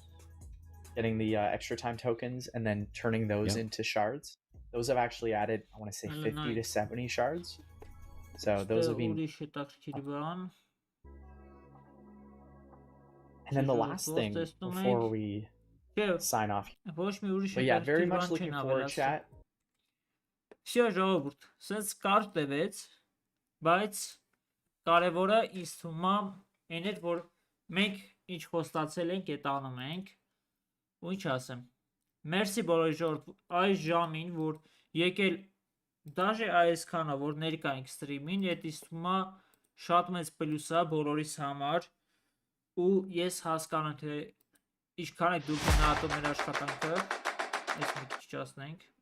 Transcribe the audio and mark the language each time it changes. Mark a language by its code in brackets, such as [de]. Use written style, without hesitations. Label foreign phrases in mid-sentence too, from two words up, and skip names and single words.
[en] Getting the extra time tokens and then turning those into shards. Those have actually added, I want to say, 50 to 70 shards. So those have been. And then the last thing before we sign off. [hy] Ոչ մի ուրիշ [en] But yeah, very much looking forward, chat. [hy] Всё ժողովուրդ, sense կարճ տևեց, բայց կարևորը ինձ թվում է այն էր, որ մենք ինչ խոստացել ենք, այդ անում ենք, ու ինչ ասեմ։ Մերսի բոլորի ժողովուրդ այս ժամին, որ եկել դաժե այսքանը, որ ներկա ենք սթրիմին, այդ ինձ թվում է շատ մեծ պլյուս է բոլորիս համար, ու ես հասկանում թե ինչքան է դուք գնահատում մեր աշխատանքը, այս մի քիչ ասնենք։